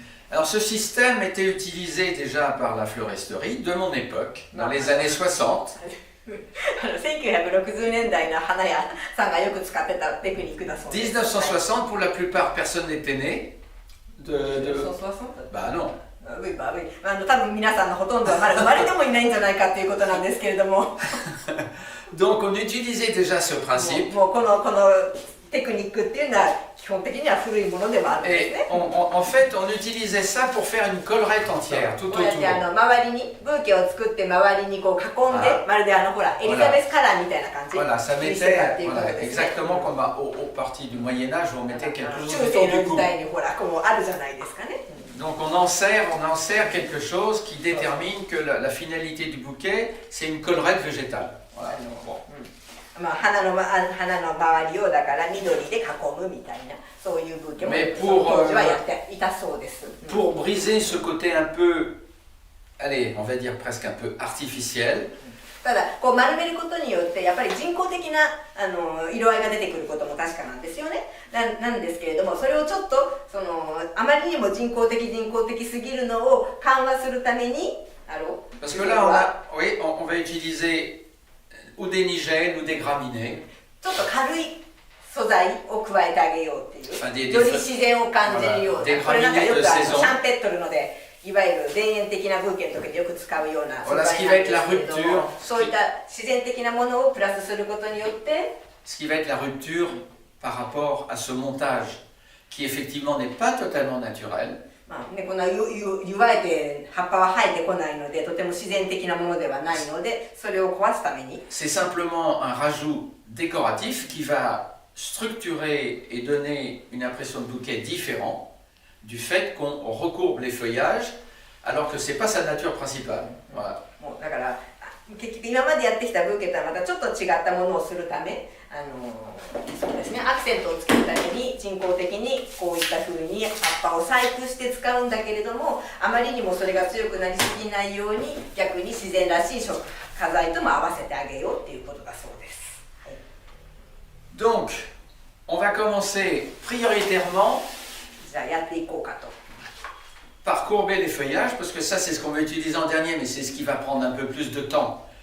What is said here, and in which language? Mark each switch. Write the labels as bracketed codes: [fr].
[fr] Alors ce système était utilisé déjà par la floristerie de mon époque, dans les années 60. [ja] 1960年代の花屋さんがよく使ってたテクニックだそうです。 [fr] 1960, pour la plupart, personne n'était né. 1960? Bah non. [ja] 多分皆さんのほとんどはまだ生まれてもいないんじゃないかっていうことなんですけれども。 [fr] Donc on utilisait déjà ce principe. [ja] もうこのテクニックっていうのは基本的には古いものではあるんですね。 [fr] En fait, on utilisait ça pour faire une collerette entière, tout autour. [ja] 周りにブーケを作って周りにこう囲んで、まるでほらエリザベスカラーみたいな感じ。 [fr] Voilà, ça mettait exactement comme au parti du Moyen Âge où on mettait quelque chose autour du cou. [ja] 中世の時代にほらこうあるじゃないですかね。 [fr] Donc on enserre quelque chose qui détermine que la finalité du bouquet, c'est une collerette végétale. Voilà. Bon. [ja] 花の周りをだから緑で囲むみたいなそういうブーケもその当時はやっていたそうです。 [fr] Pour briser ce côté un peu, allez, on va dire presque un peu artificiel. [ja] ただこう丸めることによってやっぱり人工的な色合いが出てくることも確かなんですよね。なんですけれども、それをちょっとあまりにも人工的すぎるのを緩和するために [fr] Parce que là on va utiliser ou des nigelles ou des graminées. [ja] ちょっと軽い素材を加えてあげようっていう、より自然を感じるような、これなんかよくシャンペットルのでいわゆる田園的なブーケの時によく使うような素材なんですけれども、そういった自然的なものをプラスすることによって、 [fr] ce qui va être la rupture par rapport à ce montage qui effectivement n'est pas totalement naturel. [ja] この湯わえて葉っぱは生えてこないのでとても自然的なものではないので、それを壊すために [fr] C'est simplement un rajout décoratif qui va structurer et donner une impression de bouquet différente du fait qu'on recourbe les feuillages alors que c'est pas sa nature principale. Voilà. [ja] だから結局今までやってきたブーケとはまたちょっと違ったものをするため、そうですね、アクセントをつけるために人工的にこういった風に葉っぱを細工して使うんだけれども、あまりにもそれが強くなりすぎないように逆に自然らしい花材とも合わせてあげようっていうことだそうです。はい、 [fr] Donc, on va commencer prioritairement [ja] じゃあやっていこうかと。 [fr] par courber les feuillages, parce que ça c'est ce qu'on va utiliser en dernier, mais c'est ce qui va prendre un peu plus de temps.